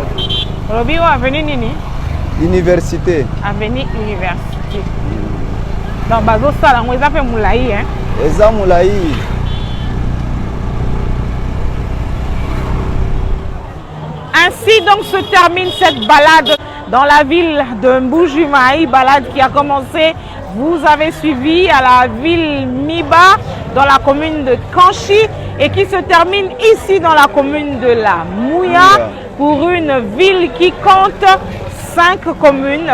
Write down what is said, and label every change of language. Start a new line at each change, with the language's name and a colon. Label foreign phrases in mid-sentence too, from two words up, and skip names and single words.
Lingala: Robi wa avenue nini?
French: Université. Avenue Université.
Lingala: Donc bazo sala ngo eza pe mulai hein. Eza mulai.
French: Ainsi donc se termine cette balade dans la ville de Mbuji-Mayi, balade qui a commencé, vous avez suivi, à la ville Miba, dans la commune de Kanchi, et qui se termine ici dans la commune de la Mouya, pour une ville qui compte 5 communes.